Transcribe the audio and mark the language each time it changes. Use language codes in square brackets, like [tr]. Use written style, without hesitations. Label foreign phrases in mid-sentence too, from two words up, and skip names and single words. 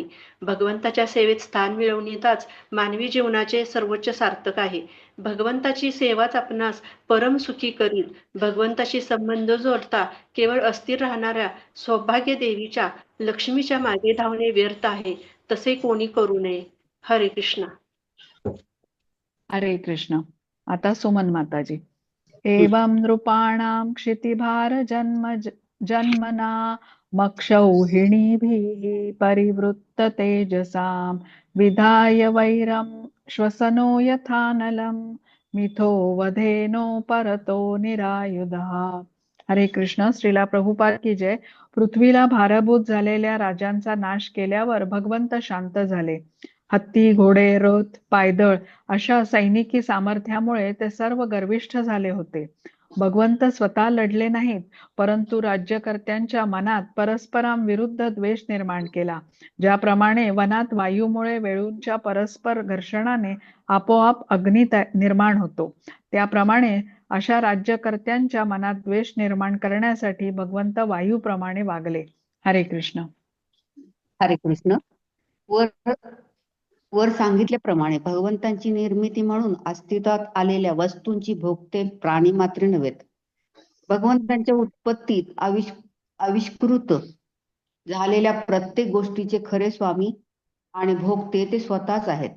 [mr] भगवंताच्या सेवेत स्थान मिळवण्यातच मानवी जीवनाचे सर्वोच्च सार्थक आहे. भगवंताची सेवाच आपणास परम सुखी करील. भगवंताशी संबंध जोडता केवळ अस्थिर राहणाऱ्या सौभाग्य देवीच्या लक्ष्मीच्या मागे धावणे व्यर्थ आहे. तसे कोणी करू नये. हरे कृष्ण. हरे कृष्ण. आता सुमन माताजी. [sa] एवं नृपाणां क्षितिभार जन्मना मक्षौहिणीभिः परिवृत्त तेजसां विधाय वैरं श्वसनो यथानलं मिथो वधेनो परतो निरायुधः. [mr] हरे कृष्ण. [hi] श्रीला प्रभुपाद की जय. [mr] पृथ्वीला भारभूत झालेल्या राजांचा नाश केल्यावर भगवंत शांत झाले. हत्ती, घोडे, रथ, पायदळ अशा सैनिकी सामर्थ्यामुळे ते सर्व गर्विष्ठ झाले होते. भगवंत स्वतः लढले नाहीत, परंतु राज्यकर्त्यांच्या मनात परस्परांविरुद्ध द्वेष निर्माण केला. ज्याप्रमाणे वनात वायूमुळे वेळूंच्या परस्पर घर्षणाने आपोआप अग्नी निर्माण होतो, त्याप्रमाणे अशा राज्यकर्त्यांच्या मनात द्वेष निर्माण करण्यासाठी भगवंत वायूप्रमाणे वागले. हरे कृष्ण. हरे कृष्ण. वर सांगितल्याप्रमाणे भगवंतांची निर्मिती म्हणून अस्तित्वात आलेल्या वस्तूंची भोगते प्राणी मात्र नव्हेत. भगवंतांच्या उत्पत्तीत आविष्कृत झालेल्या प्रत्येक गोष्टीचे खरे स्वामी आणि भोगते ते स्वतःच आहेत.